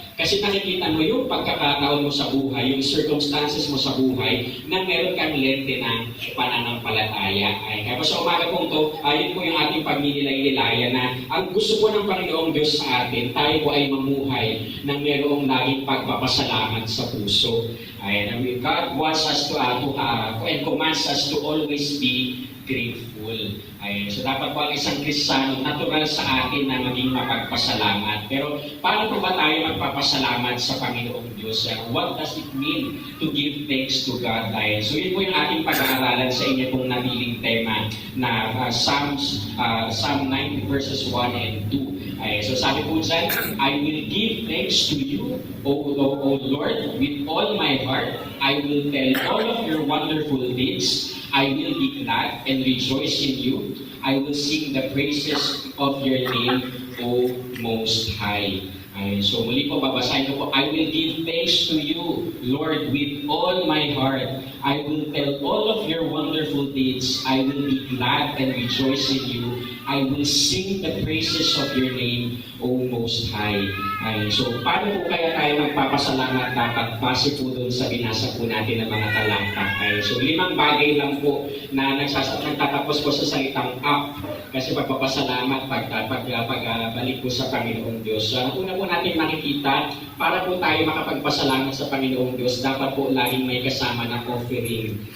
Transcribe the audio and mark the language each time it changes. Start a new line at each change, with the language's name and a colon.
Filipino: Kasi nakikita mo yung pagkakataon mo sa buhay, yung circumstances mo sa buhay, na meron kang lente ng pananampalataya. Kaya sa umaga pong to, ayun po yung ating pagninilay-nilaya na ang gusto po ng Panginoong Diyos sa atin, tayo po ay mamuhay ng mayroong laging pagpapasalamat sa puso.
English: God wants us to and commands us to always be grateful.
Filipino: So dapat po ang isang Kristiyano, natural sa atin na maging mapagpasalamat. Pero paano po ba tayo magpapasalamat sa Panginoong Diyos?
English: What does it mean to give thanks to God?
Filipino: So yun po yung ating pag-aaralan sa inyo pong nabiling tema na Psalm 9 verses 1 and 2. So sabi po dyan,
English: I will give thanks to you, O Lord, with all my heart. I will tell all of your wonderful deeds. I will be glad and rejoice in you. I will sing the praises of your name, O Most High.
Filipino: So muli po, babasahin ko po,
English: I will give thanks to you, Lord, with all my heart. I will tell all of your wonderful deeds. I will be glad and rejoice in you. I will sing the praises of your name, O Most High.
Filipino: So, paano po kaya tayo magpapasalamat dapat base po doon sa binasa po natin ng mga talata? So, 5 bagay lang po na nagtatapos po sa salitang up. Kasi pagpapasalamat pagbalik po sa Panginoong Diyos. So, ang una po natin makikita, para po tayo makapagpasalamat sa Panginoong Diyos, dapat po laging may kasama na offering.